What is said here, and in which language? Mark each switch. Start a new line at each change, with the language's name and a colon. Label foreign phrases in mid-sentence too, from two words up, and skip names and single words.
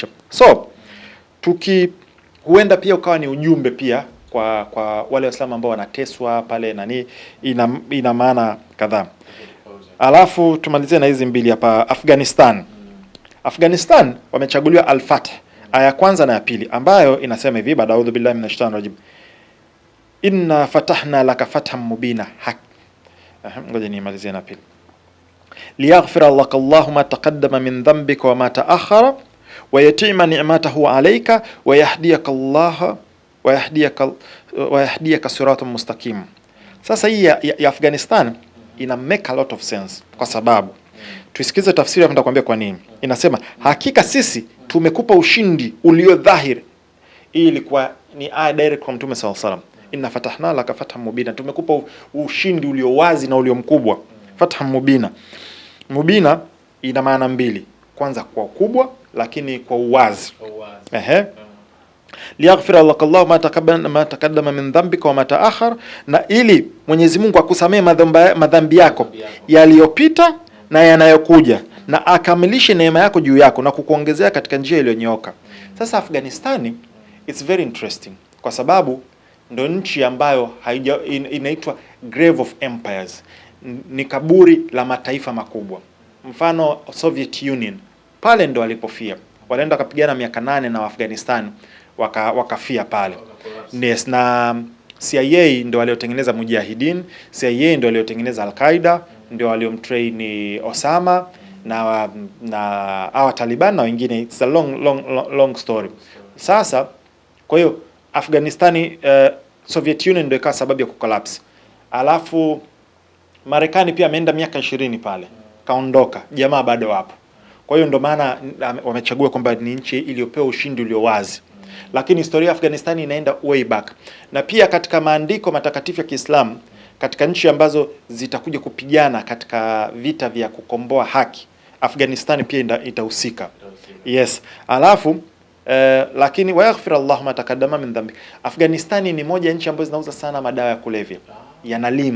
Swahili: So huenda pia ukawa ni ujumbe pia kwa wale Waislamu ambao wanateswa pale ina maana kadhaa. Alafu tumalizie na hizi mbili hapa. Afghanistan wamechaguliwa Al-Fatah, aya kwanza na ya pili, ambayo inasema hivi, baada
Arabic: أعوذ بالله من الشيطان الرجيم إنا فتحنا لك فتحا مبينا.
Swahili: Ngoja nimalizie na pili.
Arabic: ليغفر لك الله ما تقدم من ذنبك وما تأخر ويتم نعمته عليك ويهديك صراطا مستقيما.
Swahili: Sasa hii ya Afghanistan ina
English: make a lot of sense,
Swahili: kwa sababu tusikize tafsiri hapo, nitakwambia kwa nini. Inasema hakika sisi tumekupa ushindi ulio dhahiri. Hii ilikuwa ni aya direct kwa Mtume
Arabic: صلى الله عليه وسلم. إنا فتحنا لك فتحا مبينا,
Swahili: tumekupa ushindi ulio wazi na ulio mkubwa.
Arabic: فتحا مبينا,
Swahili: mubina ina maana mbili, kwanza kwa ukubwa, lakini kwa uwazi.
Arabic: ليغفر لك الله ما تقدم من ذنبك وما تأخر,
Swahili: na ili Mwenyezi Mungu akusamee madhambi yako yaliyopita na yanayokuja, na akamilishe neema yako juu yako na kukuongezea katika njia iliyonyooka. Sasa Afghanistani,
English: it's very interesting
Swahili: kwa sababu ndo nchi ambayo inaitwa
English: Grave of Empires,
Swahili: ni kaburi la mataifa makubwa. Mfano Soviet Union, pale ndo walipofia, walienda wakapigana miaka 8 na Afghanistan, wakafia pale. Yes, na CIA ndo waliotengeneza Mujahideen, CIA ndo waliotengeneza Al-Qaeda, ndio waliomtrain Osama na hawa Taliban na wengine.
English: It's a long story.
Swahili: Sasa kwa hiyo Afghanistani, Soviet Union ndio ikawa sababu ya kucollapse. Alafu Marekani pia ameenda miaka 20 pale, kaondoka, jamaa bado wapo. Kwa hiyo ndio maana wamechagua kwamba ni nchi iliyopewa ushindi ulio wazi. Lakini historia ya Afghanistan inaenda
English: way back.
Swahili: Na pia katika maandiko matakatifu ya Kiislamu, katika nchi ambazo zitakuja kupigana katika vita vya kukomboa haki, Afghanistan pia itahusika. Yes. Alafu lakini
Arabic: ويغفر الله ما تقدم من ذنب.
Swahili: Afghanistan ni moja nchi ambazo zinauza sana madawa ya kulevya, yanalima.